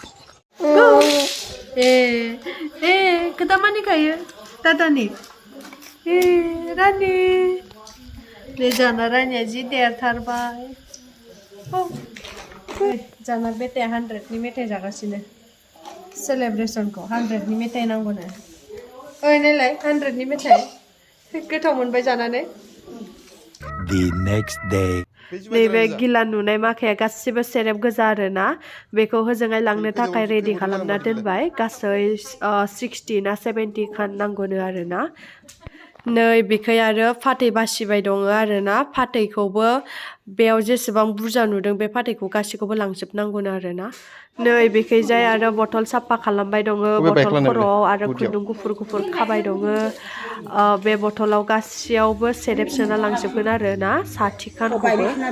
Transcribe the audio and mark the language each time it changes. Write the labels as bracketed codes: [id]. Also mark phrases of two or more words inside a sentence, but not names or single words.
[brx] ए गोदामानि गायो दादानि रानि नै जाना रानिया जि देरथारबाय जाना बेटाया 100नि मेथाइ जागासिनो सेलेब्रेसनखौ 100नि मेथाइ नांगौनो ओइ नायलाय 100नि मेथाइ गोथाव मोनबाय जानानै [en] The next day [brx] नैबे गिला नुनाय माखाया गासिबो सेरेब गोजा आरोना बेखौ होजोंहाय लांनो थाखाय रेडि खालामना दोनबाय गासै 60 ना 70 खान नांगौनो आरोना नै बेखै आरो फाथै बासिबाय दङ आरोना फाथैखौबो बेयाव जेसेबां बुरजा नुदों बे फाथैखौ गासैखौबो लांजोबनांगौनो आरोना नै बेखैजाय आरो बथल साफा खालामबाय दङ बथल खर'आव आरो खुन्दुं गुफुर गुफुर खाबाय दङ बे बथलाव गासैयावबो सेरेब सोना लांजोबगोन आरोना 60 खानखौबो